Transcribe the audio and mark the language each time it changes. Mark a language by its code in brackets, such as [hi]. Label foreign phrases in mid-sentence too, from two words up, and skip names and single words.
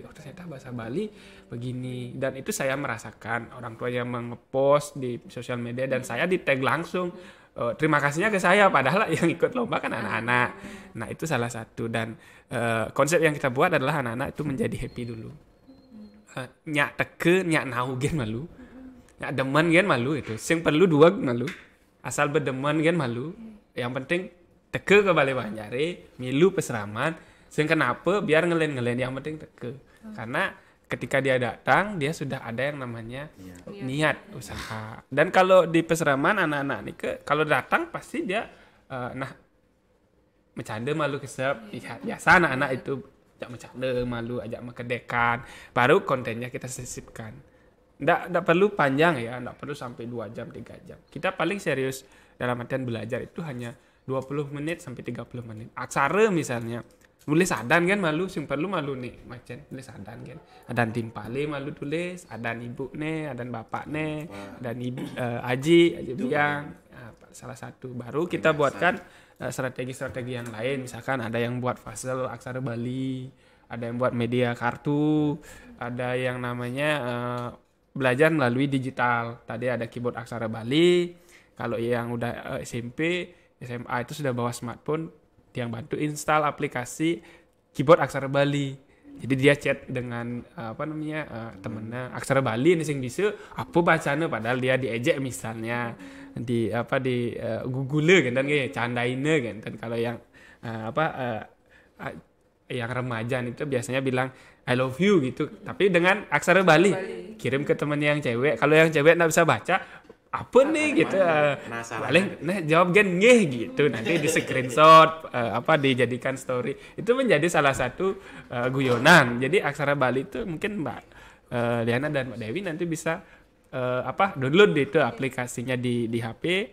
[id] Oh, ternyata bahasa Bali begini. Dan itu saya merasakan orang tua yang ngepost di sosial media dan saya di tag langsung. Terima kasihnya ke saya, padahal yang ikut lomba kan anak-anak. Nah, itu salah satu. Dan konsep yang kita buat adalah anak-anak itu menjadi happy dulu. [ban] Nyak teke, nyak nahu gen malu. Nyak demen gen malu itu. Sing perlu dua malu. Asal berdemen gen malu. [id] Yang penting [ban] teke ke Balai Banjare, milu peseraman, sing kenapa biar ngelen-ngelen, [id] yang penting [ban] teke. [id] Karena ketika dia datang, dia sudah ada yang namanya niat usaha. Dan kalau di peseraman anak-anak nih kalau datang pasti dia bercanda [ban] malu kesep. [id] Biasa anak-anak itu ajak bercanda malu, [ban] ajak makedekan, [id] baru kontennya kita sisipkan. Nggak perlu panjang ya, nggak perlu sampai 2 jam, 3 jam. Kita paling serius dalam artian belajar itu hanya 20 menit sampai 30 menit. [ban] Aksara misalnya, nulis adan kan malu, sing perlu malu nih, macam nulis adan kan. Adan timpale malu tulis, adan ibu nih, adan bapak nih, adan ibu aji biang. [id] Salah satu. Baru kita buatkan strategi-strategi yang lain. Misalkan ada yang buat puzzle aksara Bali, ada yang buat media kartu, ada yang namanya belajar melalui digital. Tadi ada keyboard aksara Bali. Kalau yang udah SMP, SMA itu sudah bawa smartphone yang bantu install aplikasi keyboard aksara Bali. Jadi dia chat dengan temennya aksara Bali ini sing bisa apa bacanya, padahal dia diejek misalnya di Google kan candaine kan. Dan kalau yang yang remaja itu biasanya bilang [en] I love you [id] gitu, tapi dengan aksara Bali. Kirim ke temen yang cewek. Kalau yang cewek nggak bisa baca, apa nih gitu, paling jawab gen ngeh gitu, nanti di screenshot dijadikan story. Itu menjadi salah satu guyonan. Jadi aksara Bali itu mungkin Mbak Liana dan Mbak Dewi nanti bisa download itu aplikasinya di HP.